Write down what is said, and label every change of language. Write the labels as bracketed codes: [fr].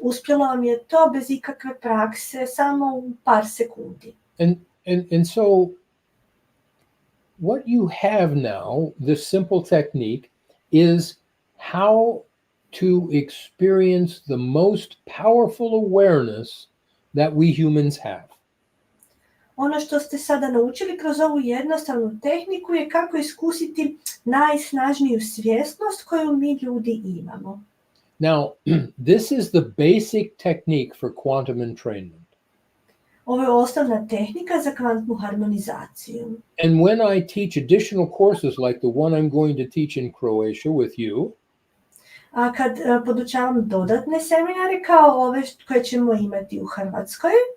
[hr] Uspjelo vam je to bez ikakve prakse, samo u par sekundi. [en] And so what you have now, this simple technique, is how to experience the most powerful awareness that we humans have. [hr] Ono što ste sada naučili kroz ovu jednostavnu tehniku je kako iskusiti najsnažniju svjesnost koju mi ljudi imamo. [en] Now, this is the basic technique for quantum entrainment. [hr] Ovo je osnovna tehnika za kvantnu harmonizaciju. [en] And when I teach additional courses like the one I'm going to teach in Croatia with you, [hr] a kad podučavam dodatne seminare kao ove koje ćemo imati u Hrvatskoj,